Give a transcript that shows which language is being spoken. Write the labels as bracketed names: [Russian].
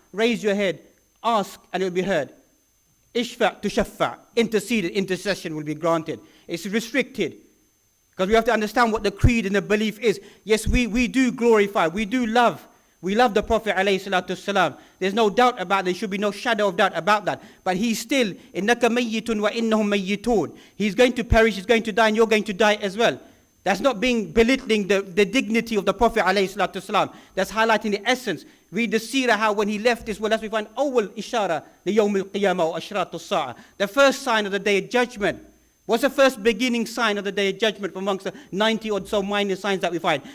[English] Raise your head, ask and it will be heard. Ishfa' tushaffa', intercede, intercession will be granted. It's restricted. Because we have to understand what the creed and the belief is. Yes, we do glorify, we do love. We love the Prophet ﷺ. There's no doubt about it. There should be no shadow of doubt about that. But he's still, [Arabic] إِنَّكَ مَيِّتٌ وَإِنَّهُمْ مَيِّتُونَ. [English] He's going to perish, he's going to die, and you're going to die as well. That's not being belittling the dignity of the Prophet ﷺ. That's highlighting the essence. Read the seerah, how when he left this world, as we find, [Arabic] أول إشارة ليوم القيامة وأشراط الساعة. [English] The first sign of the day of judgment. What's the first beginning sign of the day of judgment amongst the 90 or so minor signs that we find?